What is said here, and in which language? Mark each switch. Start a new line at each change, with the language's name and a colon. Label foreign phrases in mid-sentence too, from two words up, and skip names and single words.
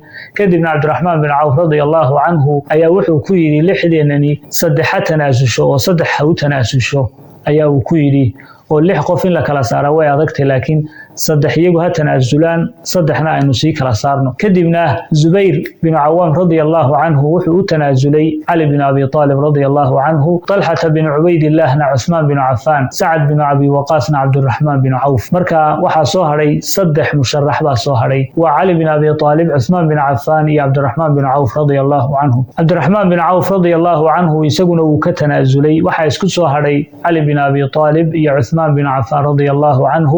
Somali: kadibna Cabdiraxmaan bin Cawf
Arabic: رضي الله عنه
Somali: ayaa wuxuu ku yidhi lixdeenani 3 tanaasusho oo 3 u tanaasusho ayaa uu ku yidhi oo 6 qof in la kala saaro way adagtay, laakiin 3 iyagu ha tanaasulaan 3na aynu sii kala saarno. kadibna Zubayr bin Cawaam
Arabic: رضي الله عنه
Somali: wuxuu u tanaasulay Cali bin Abi Talib
Arabic: رضي الله عنه,
Somali: Talxata bin Cubaydillahna Cusmaan bin Cafaan, Sacad bin Abi Waqaasna Cabdiraxmaan bin Cawf. marka waxaa soo hadhay 3 musharax baa soo hadhay, waa Cali bin Abi Talib, Cusmaan bin Cafaan iyo Cabdiraxmaan bin Cawf
Arabic: رضي الله عنه.
Somali: Cabdiraxmaan bin Cawf
Arabic: رضي الله عنه
Somali: isaguna uu ka tanaasulay. waxaa isku soo hadhay Cali bin Abi Talib iyo Cusmaan bin Cafaan
Arabic: رضي الله عنه.